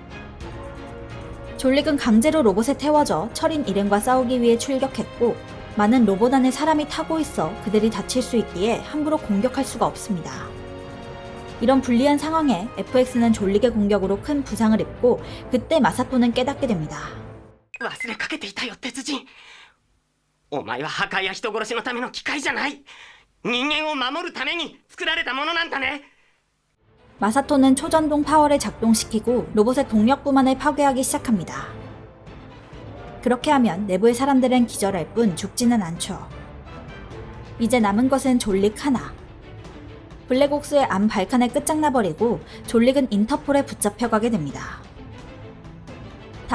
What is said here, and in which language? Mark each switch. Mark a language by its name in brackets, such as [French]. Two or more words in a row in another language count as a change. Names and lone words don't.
[Korean] 졸릭은 강제로 로봇에 태워져 철인 일행과 싸우기 위해 출격했고 많은 로봇 안에 사람이 타고 있어 그들이 다칠 수 있기에 함부로 공격할 수가 없습니다. 이런 불리한 상황에 FX는 졸릭의 공격으로 큰 부상을 입고 그때 마사토는 깨닫게 됩니다. [Japanese] 忘れかけていたよ鉄人。お前は破壊や人殺しのための機械じゃない。人間を守るために作られたものなんだね。 [Korean] 마사토는 초전동 파워를 작동시키고 로봇의 동력부만을 파괴하기 시작합니다. 그렇게 하면 내부의 사람들은 기절할 뿐 죽지는 않죠. 이제 남은 것은 졸릭 하나. 블랙옥스의 암 발칸에 끝장나버리고 졸릭은 인터폴에 붙잡혀가게 됩니다.